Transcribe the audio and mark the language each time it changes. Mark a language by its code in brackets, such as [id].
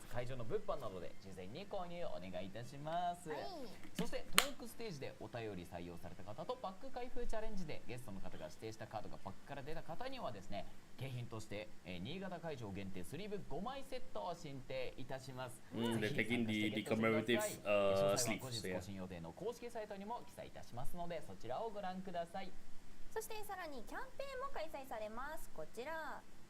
[ja] 会場の物販などで事前に購入お願いいたします、そしてトークステージでお便り採用された方とパック開封チャレンジでゲストの方が指定したカードがパックから出た方にはですね、景品として、新潟会場限定スリーブ5枚セットを進呈いたします。 [en] They're taking the commemorative sleeves. [ja] 更新予定の公式サイトにも記載いたしますので、そちらをご覧ください。そしてさらにキャンペーンも開催されます。こちら。